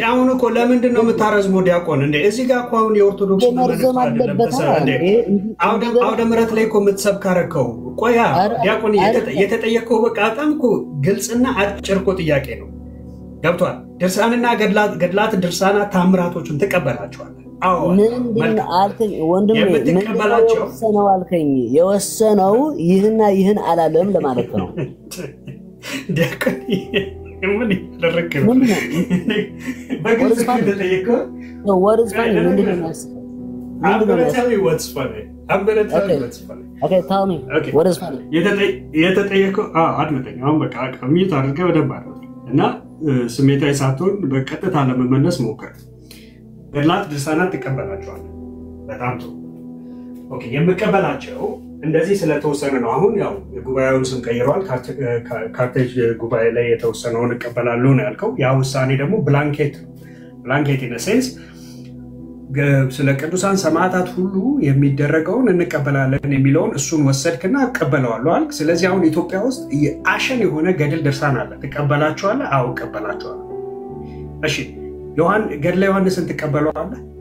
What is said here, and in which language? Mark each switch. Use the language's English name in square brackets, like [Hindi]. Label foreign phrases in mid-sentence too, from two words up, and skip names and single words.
[Amharic] ነው አሁን እኮ ለምንድን ነው የምታረዝመው ዲያቆን እንዴ እዚህ ጋር እኮ አሁን የኦርቶዶክስ አውደ ምሕረት ላይ እኮ የምትሰብካረከው ቆያ ዲያቆን የተጠየቀው በቃ በጣም እኮ ግልጽና አጭር እኮ ጥያቄ ነው ገብቷል ድርሳንና ገድላት ድርሳናት ታምራቶችን ትቀበላቸዋለህ አዎ ምንድን አልከኝ ወንድሜ የወሰነው አልከኝ የወሰነው ይህና ይህን አላለም ለማለት ነው ዲያቆን ምን ይደረክ ነው በግልጽ እንደጠየቀው [English] what is funny [Amharic] ምንድን ነው [English] I'm going to tell you what's funny okay tell me what is funny [Amharic] የተጠየቀው አድምጠኝ አሁን በቃ ሚዩት አድርገህ ወደባ እና ስሜታዊ ሳትሆን በቀጥታ ለመመለስ ሞክር ገድላት ድርሳናት ትቀበላቸዋለህ በጣም ጥሩ ኦኬ የምቀበላቸው እንደዚህ ስለተወሰነ ነው አሁን ያው የጉባኤውን ስም ቀይሯል ካርቴጅ ጉባኤ ላይ የተወሰነውን እቀበላለሁ ነው ያልከው ያ ውሳኔ ደግሞ ብላንኬት [English] in a sense [Amharic] ስለ ቅዱሳን ሰማዕታት ሁሉ የሚደረገውን እንቀበላለን የሚለውን እሱን ወሰድክና እቀበለዋለሁ አልክ ስለዚህ አሁን ኢትዮጵያ ውስጥ አሸን የሆነ ገድል ድርሳን አለ ትቀበላቸዋለህ አዎ እቀበላቸዋለሁ እሺ ገድለ ዮሐንስን ትቀበለዋለህ